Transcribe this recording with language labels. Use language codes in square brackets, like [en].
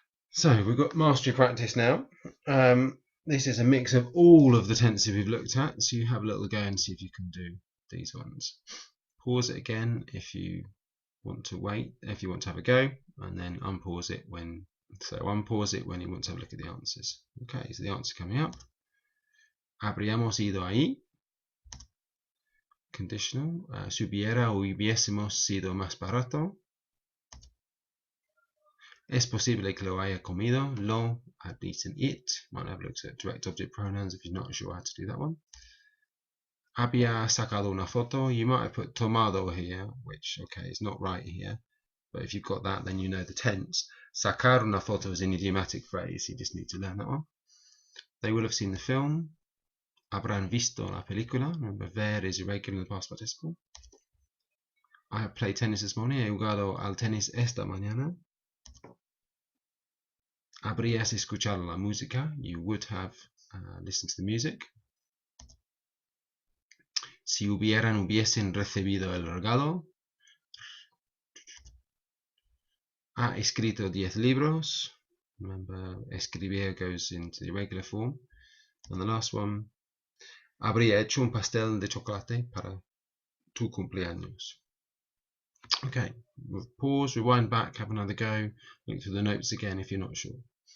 [en] So we've got mastery practice now. This is a mix of all of the tenses we've looked at, so you have a little go and see if you can do these ones. Pause it again if you want to wait, if you want to have a go, and then unpause it when, so unpause it when you want to have a look at the answers. Okay, so the answer coming up. [es] Habríamos ido ahí. Conditional. Si hubiera o hubiésemos sido más barato. Es posible que lo haya comido. [en] Lo, had eaten it. Might have looked at direct object pronouns if you're not sure how to do that one. [es] Había sacado una foto. [en] You might have put tomado here, which, okay, is not right here. But if you've got that, then you know the tense. [es] Sacar una foto [en] is an idiomatic phrase. You just need to learn that one. They will have seen the film. [es] Habrán visto la película. [en] Remember, ver is irregular in the past participle. I have played tennis this morning. [es] He jugado al tenis esta mañana. Habrías escuchado la música. [en] You would have listened to the music. [es] Si hubiesen recibido el regalo. Ha escrito 10 libros. [en] Remember, escribir goes into the irregular form. And the last one. [es] Habría hecho un pastel de chocolate para tu cumpleaños. [en] Okay, we'll pause, rewind back, have another go, look through the notes again if you're not sure.